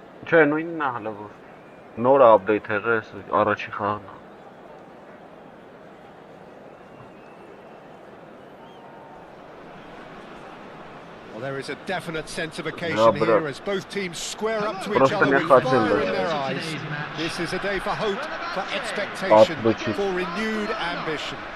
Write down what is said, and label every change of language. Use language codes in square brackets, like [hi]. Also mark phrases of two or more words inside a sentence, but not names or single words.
[hy] Չէ, նույնն է հələ որ նոր update եղել է առաջի խաղն է։ [en] Well, there is a definite sense of occasion here as both teams square up to each [ru] Просто [en] other [ru] не [en] with [ru] хотел [en] fire [ru] бы. [en] in their eyes. This is a day for hope, for expectation, for renewed ambition.